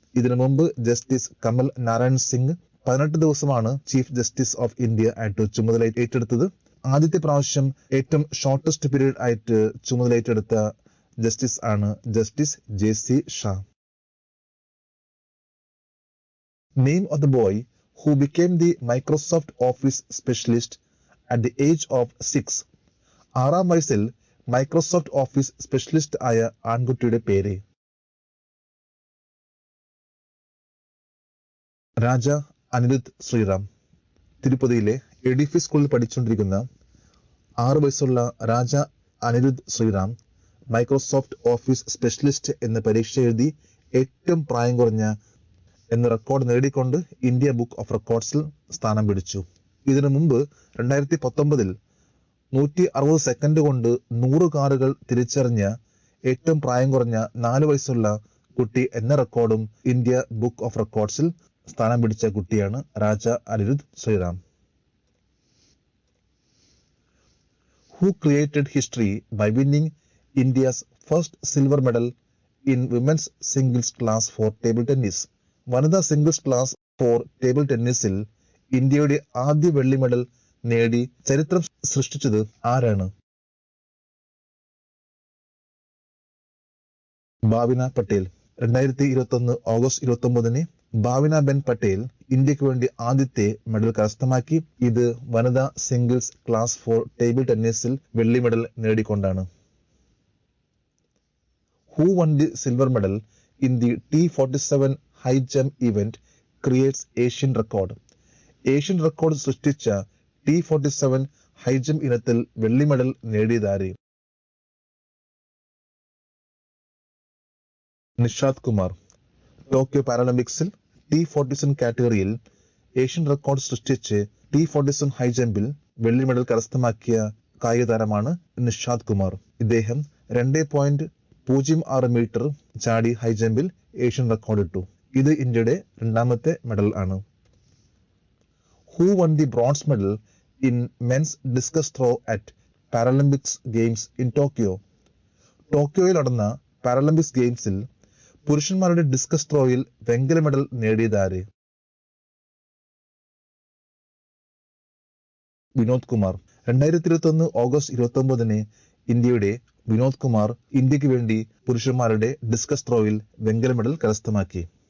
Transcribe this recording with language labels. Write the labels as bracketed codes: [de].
[ml] ഇതിനു മുമ്പ് ജസ്റ്റിസ് കമൽ നാരായൺ സിംഗ് 18 ദിവസമാണ് ചീഫ് ജസ്റ്റിസ് ഓഫ് ഇന്ത്യ ആയിട്ട് ചുമതല ഏറ്റെടുത്തത്. ആദ്യത്തെ പ്രാവശ്യം ഏറ്റവും ഷോർട്ടസ്റ്റ് പീരീഡ് ആയിട്ട് ചുമതല ഏറ്റെടുത്ത ജസ്റ്റിസ് ആണ് justice JC Shah. [en] Name of the boy who became the Microsoft Office specialist at the age of 6. [ml] 6ാം വയസ്സിൽ മൈക്രോസോഫ്റ്റ് ഓഫീസ് സ്പെഷ്യലിസ്റ്റ് ആയ ആൺകുട്ടിയുടെ പേര്? രാജ അനിരുദ്ധ് ശ്രീറാം. തിരുപ്പതിയിലെ എഡിഫി സ്കൂളിൽ പഠിച്ചുകൊണ്ടിരിക്കുന്ന 6 വയസ്സുള്ള രാജ Anirudh Sriram Microsoft office specialist എന്ന പരീക്ഷ എഴുതി ഏറ്റവും പ്രായം കുറഞ്ഞ എന്ന റെക്കോർഡ് നേടിക്കൊണ്ട് ഇന്ത്യ ബുക്ക് ഓഫ് റെക്കോർഡ്സിൽ സ്ഥാനം പിടിച്ചു. ഇതിനു മുമ്പ് 2019 160 സെക്കൻഡ് കൊണ്ട് 100 കാറുകൾ തിരിച്ചറിഞ്ഞ ഏറ്റവും പ്രായം കുറഞ്ഞ 4 വയസ്സുള്ള കുട്ടി എന്ന റെക്കോർഡും ഇന്ത്യ ബുക്ക് ഓഫ് റെക്കോർഡ്സിൽ സ്ഥാനം പിടിച്ച കുട്ടിയാണ് രാജ Anirudh Sriram. [en] Who created history by winning India's first silver medal in women's singles class for table tennis? [ml] വനിതാ സിംഗിൾസ് ക്ലാസ് ഫോർ ടേബിൾ ടെന്നീസിൽ ഇന്ത്യയുടെ ആദ്യ വെള്ളി മെഡൽ നേടി ചരിത്രം സൃഷ്ടിച്ചത് ആരാണ്? ഭാവിന പട്ടേൽ. 2021 ഓഗസ്റ്റ് 29 ഭാവന ബെൻ പട്ടേൽ ഇന്ത്യക്ക് വേണ്ടി ആദ്യത്തെ മെഡൽ കരസ്ഥമാക്കി. ഇത് വനിതാ സിംഗിൾസ് ക്ലാസ് 4 ടേബിൾ ടെന്നീസിൽ വെള്ളി medal നേടിക്കൊണ്ടാണ്. [en] Who won the silver medal in the T47 high jump event creates Asian record? [ml] Asian record സൃഷ്ടിച്ച T47 ഹൈ ജംപ് ഇനത്തിൽ വെള്ളി medal നേടിയതാരെ? Nishad Kumar. Tokyo പാരാലിമ്പിക്സിൽ T47 കാറ്റഗറിയിൽ ഏഷ്യൻ റെക്കോർഡ് സൃഷ്ടിച്ച് T47 ഹൈ ജമ്പിൽ വെള്ളി മെഡൽ കരസ്ഥമാക്കിയ കായിക താരമാണ് നിഷാദ് കുമാർ. ഇദ്ദേഹം 2.06 മീറ്റർ ചാടി ഹൈ ജമ്പിൽ ഏഷ്യൻ റെക്കോർഡ് ഇട്ടു. ഇത് ഇന്ത്യയുടെ രണ്ടാമത്തെ മെഡൽ ആണ്. [en] Who won the bronze medal in men's discus throw at Paralympics Games in Tokyo? [ml] ടോക്കിയോയിൽ നടന്ന പാരാലിമ്പിക്സ് ഗെയിംസിൽ പുരുഷന്മാരുടെ ഡിസ്കസ് ത്രോയിൽ വെങ്കല മെഡൽ നേടിയതാരെ? വിനോദ് കുമാർ. 2021 ഓഗസ്റ്റ് 29 ഇന്ത്യയുടെ വിനോദ് കുമാർ ഇന്ത്യക്ക് വേണ്ടി പുരുഷന്മാരുടെ ഡിസ്കസ് ത്രോയിൽ വെങ്കല മെഡൽ കരസ്ഥമാക്കി.